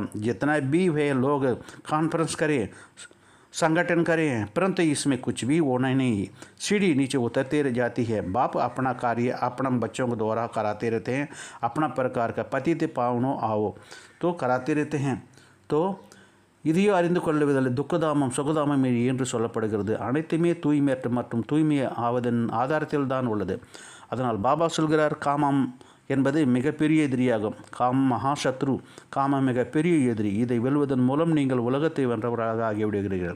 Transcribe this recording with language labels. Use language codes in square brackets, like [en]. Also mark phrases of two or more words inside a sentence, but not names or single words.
[hi] जितना भी वे लोग कॉन्फ्रेंस करें, संगठन करें, परंतु इसमें कुछ भी होना नहीं. सीढ़ी नीचे उतरते रह जाती है. बाप अपना कार्य अपना बच्चों के द्वारा कराते रहते हैं. अपना प्रकार का पतित पावनो आओ तो कराते रहते हैं. [ta] तो இதையோ அறிந்து கொள்ளுவதில் துக்கதாமம் சுகதாமம் என்று சொல்லப்படுகிறது. அனைத்துமே தூய்மையற்ற மற்றும் தூய்மை ஆவதன் ஆதாரத்தில் தான் உள்ளது. அதனால் பாபா சொல்கிறார் காமம் என்பது மிகப்பெரிய எதிரியாகும். மகாசத்ரு, காம மிகப்பெரிய எதிரி. இதை வெல்வதன் மூலம் நீங்கள் உலகத்தை வென்றவராக ஆகிவிடுகிறீர்கள்.